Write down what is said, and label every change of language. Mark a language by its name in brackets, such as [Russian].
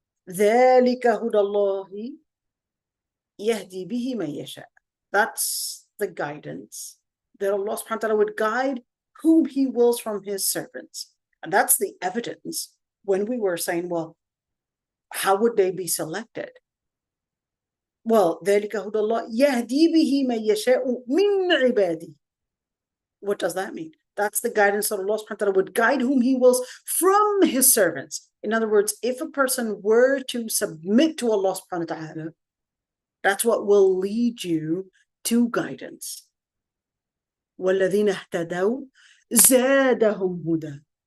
[Arabic] ذَلِكَ هُدَى اللَّهِ يَهْدِي بِهِ مَن يَشَاءُ. [English] That's the guidance that Allah subhanahu wa ta'ala would guide whom He wills from His servants. And that's the evidence when we were saying, well, how would they be selected? Well, [Arabic] ذَلِكَ هُدَى اللَّهِ يَهْدِي بِهِ مَن يَشَاءُ مِنْ عِبَادِهِ. [English] What does that mean? That's the guidance that Allah subhanahu wa ta'ala would guide whom He wills from His servants. In other words, if a person were to submit to Allah subhanahu wa ta'ala, that's what will lead you to guidance. [Arabic] وَالَّذِينَ اهْتَدَوْا زَادَهُمْ هُدًى.